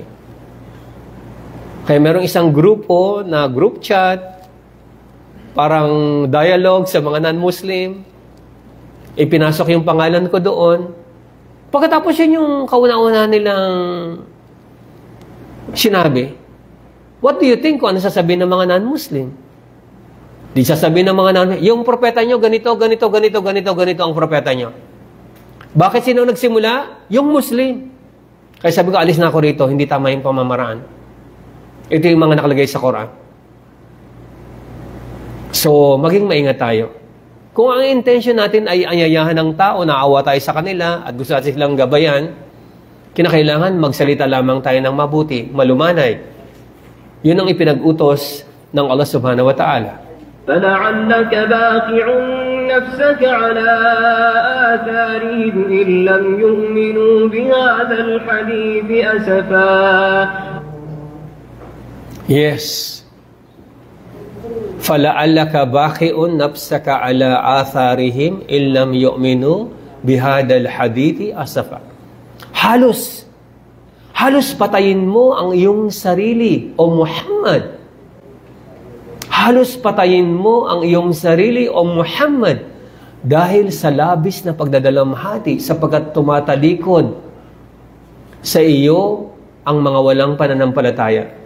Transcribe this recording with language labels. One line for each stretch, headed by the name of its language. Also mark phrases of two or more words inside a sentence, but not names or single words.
Filipino: Kaya merong isang grupo na group chat, parang dialogue sa mga non-Muslim. Ipinasok yung pangalan ko doon. Pagkatapos yun yung kauna-una nilang sinabi,
English: what do you think
Filipino: kung ano sasabihin ng mga non-Muslim? Di sasabihin ng mga non-Muslim, yung propeta nyo, ganito ang propeta nyo. Bakit sino nagsimula? Yung Muslim. Kaya sabi ko, alis na ako rito, hindi tama yung pamamaraan. Ito yung mga nakalagay sa Quran. So, maging maingat tayo. Kung ang intention natin ay anyayahan ng tao, naawa tayo sa kanila at gusto natin silang gabayan, kinakailangan magsalita lamang tayo ng mabuti, malumanay. Yun ang ipinag-utos ng Allah
Arabic: سبحانه وتعالى. فَلَعَلَّكَ بَاخِعٌ نَفْسَكَ عَلَىٰ آثَارِهِمْ إِن لَّمْ يُؤْمِنُوا بِهَٰذَا الْحَدِيثِ أَسَفًا.
English: Yes.
Arabic: فَلَعَلَّكَ بَاخِعٌ نَفْسَكَ عَلَىٰ آثَارِهِمْ إِن لَّمْ يُؤْمِنُوا بِهَٰذَا الْحَدِيثِ أَسَفًا.
Filipino: Halos patayin mo ang iyong sarili, O Muhammad. Halos patayin mo ang iyong sarili, O Muhammad, dahil sa labis na pagdadalamhati, sapagkat tumatalikod sa iyo ang mga walang pananampalataya.